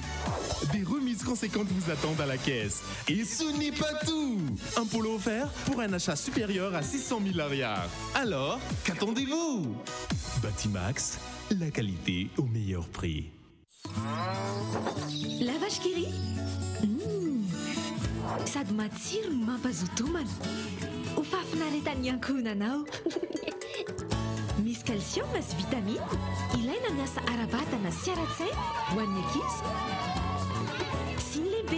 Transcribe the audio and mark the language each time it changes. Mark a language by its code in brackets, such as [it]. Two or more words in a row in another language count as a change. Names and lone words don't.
[fr] Des remises conséquentes vous attendent à la caisse. Et ce n'est pas tout! Un polo offert pour un achat supérieur à 600 000 ariars. Alors, qu'attendez-vous? Batimax, la qualité au meilleur prix. La vache qui rit [mg] sady matsiro no mampazoto homana ho fahafinaretany ankohonanao misy calcium sy vitamine ilaina miasa ara-batana sy ara-tsaina ho an'ny ankizy sy ny lehibe.